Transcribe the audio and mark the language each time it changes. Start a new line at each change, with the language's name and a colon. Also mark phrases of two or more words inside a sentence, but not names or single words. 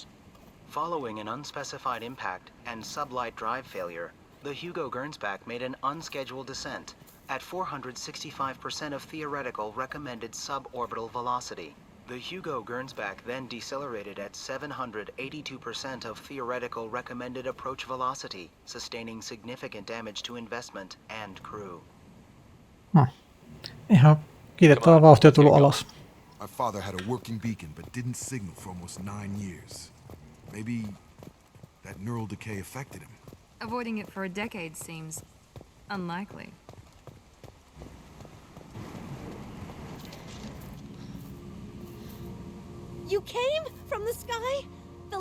English: Following an unspecified impact and sublight drive failure, the Hugo Gernsback made an unscheduled descent at 465% of theoretical recommended suborbital velocity. The Hugo Gernsback then decelerated at 782% of theoretical recommended approach velocity, sustaining significant damage to investment and crew.
Finnish: Ihan kiitettävää vauhtia tullut alas.
English: My father had a working beacon but didn't signal for almost 9 years. Maybe that neural decay affected him. Avoiding it for a decade seems unlikely. You came from the sky?